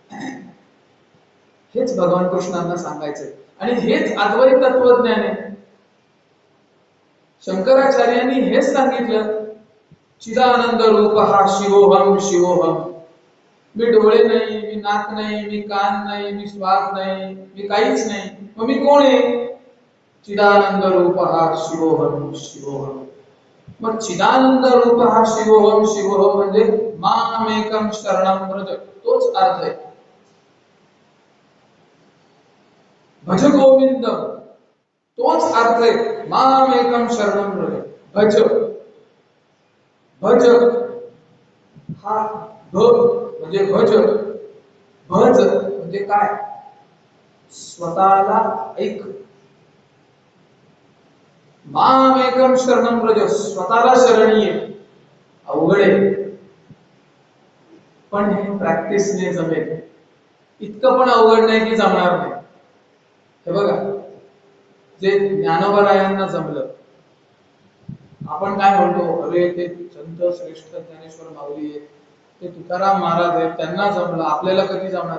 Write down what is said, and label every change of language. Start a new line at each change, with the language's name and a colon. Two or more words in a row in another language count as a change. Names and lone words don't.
Marathi: हेच भगवान कृष्णांना सांगायचंय आणि हेच अद्वैत तत्वज्ञान आहे. शंकराचार्यांनी हेच सांगितलं,
Sanskrit: चिदानंद रूप हा शिवोहम शिवोहम.
Marathi: मी डोळे नाही, मी नाक नाही, मी कान नाही, मी स्वाद नाही, मी काहीच नाही. मग मी कोण आहे?
Sanskrit: चिदानंद रूप हा शिवोहम शिवोहम.
Marathi: मग
Sanskrit: चिदानंद रूप हा शिवोहम शिवोहम
Marathi: म्हणजे
Sanskrit: मामेकम शरणं व्रज,
Marathi: तोच अर्थ आहे.
Sanskrit: भज गोविंद,
Marathi: तोच अर्थ आहे
Sanskrit: मामेकम शरणं व्रज.
Marathi: भज, भज हा भ म्हणजे भज, भज म्हणजे काय? स्वतःला ऐक.
Sanskrit: माम एकम शरणम व्रज,
Marathi: स्वतःला शरणी ये. अवघड आहे, पण हे प्रॅक्टिसने जमेल. इतकं पण अवघड नाही की जमणार नाही. हे बघा, जे ज्ञानोबरायांना जमलं, आपण काय म्हणतो, अरे ते संत श्रेष्ठ ज्ञानेश्वर माऊली आहेत, ते तुकाराम महाराज आहेत, त्यांना जमलं, आपल्याला कधी जमणार?